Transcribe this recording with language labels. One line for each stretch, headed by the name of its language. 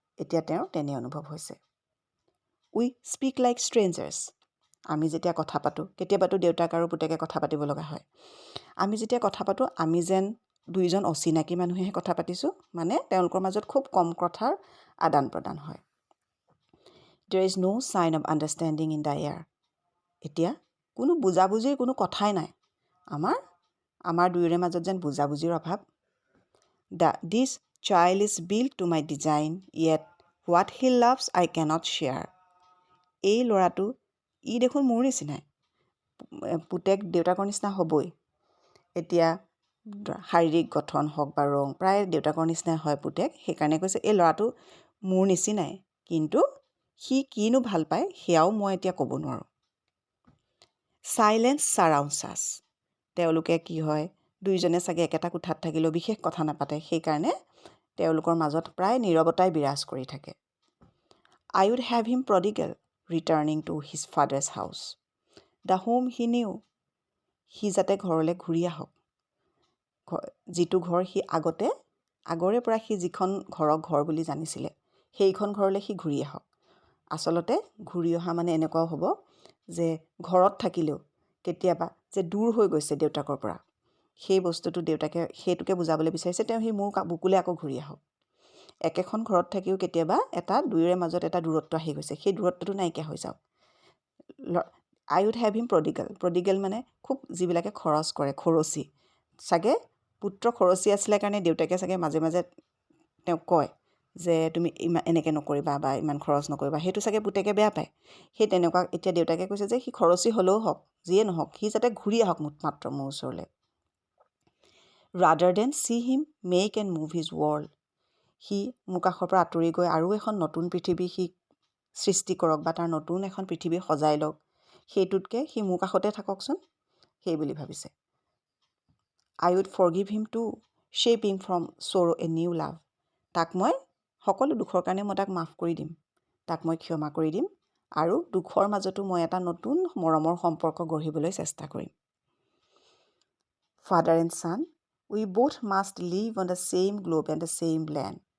Assamese: এতিয়া তেওঁৰ তেনে অনুভৱ হৈছে।
English: We speak like strangers.
Assamese: আমি যেতিয়া কথা পাতোঁ, কেতিয়াবাতো দেউতাক আৰু পুতেকে কথা পাতিব লগা হয়, আমি যেতিয়া কথা পাতোঁ আমি যেন দুইজন অচিনাকি মানুহেহে কথা পাতিছোঁ, মানে তেওঁলোকৰ মাজত খুব কম কথাৰ আদান প্ৰদান হয়।
English: There is no sign of understanding in the air.
Assamese: এতিয়া কোনো বুজাবুজিৰ কোনো কথাই নাই, আমাৰ দুয়োৰে মাজত যেন বুজাবুজিৰ অভাৱ।
English: This child is built to my design, yet what he loves I cannot share.
Assamese: এই ল'ৰাটো দেখোন মোৰ নিচিনাই, পুতেক দেউতাকৰ নিচিনা হ'বই। এতিয়া শাৰীৰিক গঠন হওক বা ৰং প্ৰায় দেউতাকৰ নিচিনাই হয় পুতেক। সেইকাৰণে কৈছে এই ল'ৰাটো মোৰ নিচিনাই, কিন্তু সি কিনো ভাল পায় সেয়াও মই এতিয়া ক'ব নোৱাৰোঁ।
English: Silence surrounds us.
Assamese: তেওঁলোকে কি হয়, দুইজনে চাগে একেটা কোঠাত থাকিলেও বিশেষ কথা নাপাতে, সেইকাৰণে তেওঁলোকৰ মাজত প্ৰায় নীৰৱতাই বিৰাজ কৰি থাকে।
English: I would have him prodigal, returning to his father's house, the home he knew.
Assamese: সি যাতে ঘৰলৈ ঘূৰি আহক, যিটো ঘৰ সি আগৰে পৰা সি যিখন ঘৰক ঘৰ বুলি জানিছিলে, সেইখন ঘৰলৈ সি ঘূৰি আহক। আচলতে ঘূৰি অহা মানে এনেকুৱাও হ'ব যে ঘৰত থাকিলেও কেতিয়াবা যে দূৰ হৈ গৈছে দেউতাকৰ পৰা, সেই বস্তুটো দেউতাকে সেইটোকে বুজাবলৈ বিচাৰিছে, তেওঁ সি মোৰ বুকুলৈ আকৌ ঘূৰি আহক। একেখন ঘৰত থাকিও কেতিয়াবা এটা দুয়োৰে মাজত এটা দূৰত্ব আহি গৈছে, সেই দূৰত্বটো নাইকিয়া হৈ যাওক।
English: I would have him prodigal.
Assamese: Prodigal মানে খুব যিবিলাকে খৰচ কৰে, খৰচী। চাগে পুত্ৰ খৰচী আছিলে কাৰণে দেউতাকে চাগে মাজে মাজে তেওঁক কয় যে তুমি এনেকৈ নকৰিবা বা ইমান খৰচ নকৰিবা, সেইটো চাগে পুতেকে বেয়া পায়। সেই তেনেকুৱা এতিয়া দেউতাকে কৈছে যে সি খৰচী হ'লেও হওক, যিয়ে নহওক, সি যাতে ঘূৰি আহক মাত্ৰ মোৰ ওচৰলৈ।
English: Rather than see him make and move his world.
Assamese: সি মোৰ কাষৰ পৰা আঁতৰি গৈ আৰু এখন নতুন পৃথিৱী সি সৃষ্টি কৰক বা তাৰ নতুন এখন পৃথিৱী সজাই লওক, সেইটোতকৈ সি মোৰ কাষতে থাককচোন, সেই বুলি ভাবিছে।
English: I would forgive him too, shaping from sorrow a new love.
Assamese: তাক মই সকলো দুখৰ কাৰণে মই তাক মাফ কৰি দিম, তাক মই ক্ষমা কৰি দিম, আৰু দুখৰ মাজতো মই এটা নতুন মৰমৰ সম্পৰ্ক গঢ়িবলৈ চেষ্টা কৰিম।
English: Father and son, we both must live on the same globe and the same land.